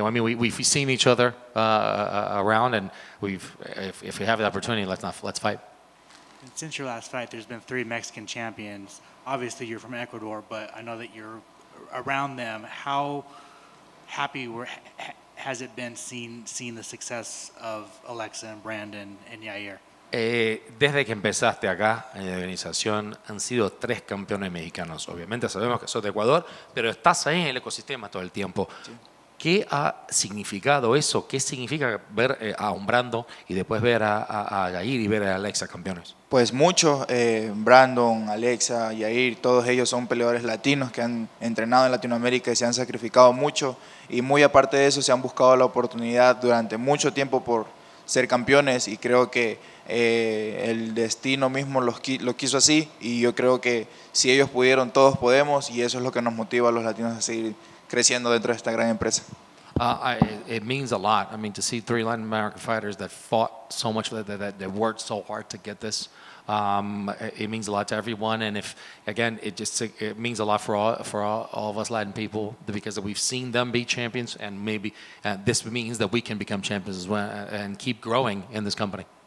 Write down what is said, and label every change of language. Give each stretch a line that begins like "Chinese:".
English: I mean, we've seen each other around, and if we have the opportunity, let's fight. And since your last fight, there's been 3 Mexican champions. Obviously, you're from Ecuador, but I know that you're around them. How happy has it been seeing the success of Alexa and Brandon and Yair?
Spanish: Desde que empezaste acá en la organización han sido 3 campeones mexicanos. Obviamente sabemos que sos de Ecuador, pero estás ahí en el ecosistema todo el tiempo. Sí. ¿Qué ha significado eso? ¿Qué significa ver a un Brandon y después ver a Yair y ver a Alexa campeones? Pues muchos, Brandon, Alexa, Yair, todos ellos son peleadores latinos que han entrenado en Latinoamérica y se han sacrificado mucho y muy aparte de eso se han buscado la oportunidad durante mucho tiempo por ser campeones y creo que el destino mismo lo quiso así y yo creo que si ellos pudieron, todos podemos y eso es lo que nos motiva a los latinos a seguir creciendo dentro de esta gran empresa.
English: It means a lot. I mean, to see 3 Latin American fighters that fought so much, that worked so hard to get this, it means a lot to everyone. And it means a lot for all of us Latin people because we've seen them be champions, and maybe this means that we can become champions as well and keep growing in this company.